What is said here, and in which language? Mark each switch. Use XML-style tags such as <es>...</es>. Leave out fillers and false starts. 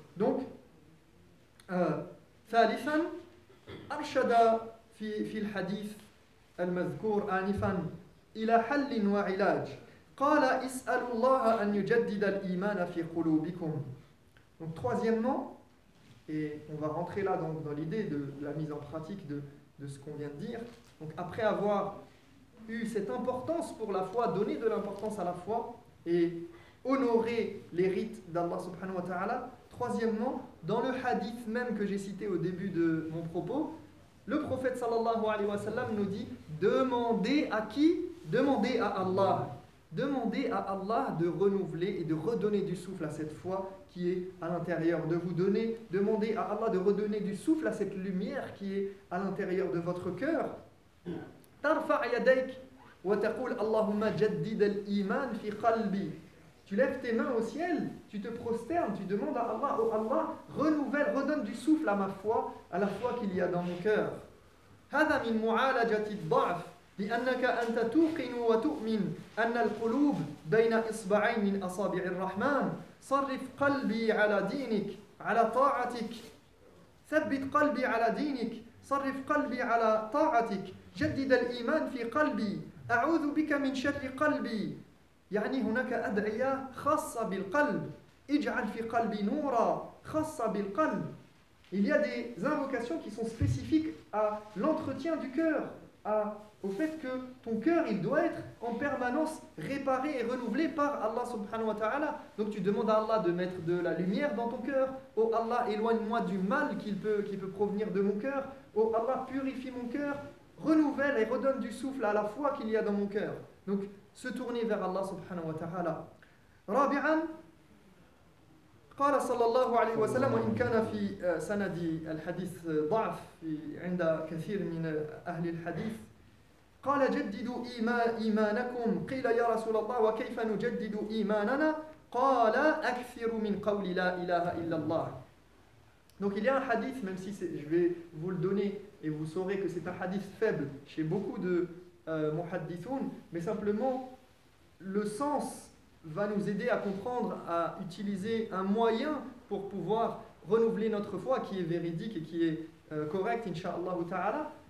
<ar>Donc, ثالثا أرشد في الحديث المذكور آنفا إلى حل وعلاج قال اسألوا الله أن يجدد الإيمان في قلوبكم.</ar> <fr>Donc troisièmement, et on va rentrer là dans l'idée de la mise en pratique de ce qu'on vient de dire. Donc après avoir eu cette importance pour la foi, donner de l'importance à la foi et honorer les rites d'Allah subhanahu wa ta'ala, troisièmement, dans le hadith même que j'ai cité au début de mon propos, le prophète sallallahu alayhi wa sallam nous dit demandez à qui? Demandez à Allah. Demandez à Allah de renouveler et de redonner du souffle à cette foi qui est à l'intérieur de vous. Demandez à Allah de redonner du souffle à cette lumière qui est à l'intérieur de votre cœur.</fr> <ar>Tarfa' yadayk wa taqul Allahumma jaddid al-iman fi qalbi.</ar> <fr>Tu lèves tes mains au ciel, tu te prosternes, tu demandes à Allah, oh Allah, renouvelle, redonne du souffle à ma foi, à la foi qu'il y a dans mon cœur.</fr> <ar>هذا من معالجة الضعف لأنك أنت توقن وتؤمن أن القلوب بين إصبعين من أصابع الرحمن صرف قلبي على دينك على طاعتك ثبت قلبي على دينك صرف قلبي على طاعتك جدد الإيمان في قلبي أعوذ بك من شر قلبي يعني هناك أدعية خاصة بالقلب اجعل في قلبي نورا خاصة بالقلب.</ar> <fr>Il y a des invocations qui sont spécifiques à l'entretien du cœur, au fait que ton cœur il doit être en permanence réparé et renouvelé par Allah subhanahu wa ta'ala. Donc tu demandes à Allah de mettre de la lumière dans ton cœur. Oh Allah, éloigne-moi du mal qui peut provenir de mon cœur. Oh Allah, purifie mon cœur, renouvelle et redonne du souffle à la foi qu'il y a dans mon cœur. Donc se tourner vers Allah subhanahu wa ta'ala.</fr> <ar>رابعا قال صلى الله عليه وسلم وإن كان في سند الحديث ضعف عند كثير من أهل الحديث قال جددوا إيمانكم قيل يا رسول الله وكيف نجدد إيماننا قال أكثر من قول لا إله إلا الله.</ar> <fr>Donc il y a un hadith, même si je vais vous le donner et vous saurez que c'est un hadith faible chez beaucoup de muhaddithoun, mais simplement le sens va nous aider à comprendre, à utiliser un moyen pour pouvoir renouveler notre foi qui est véridique et qui est correct, incha'Allah ta'ala.</fr>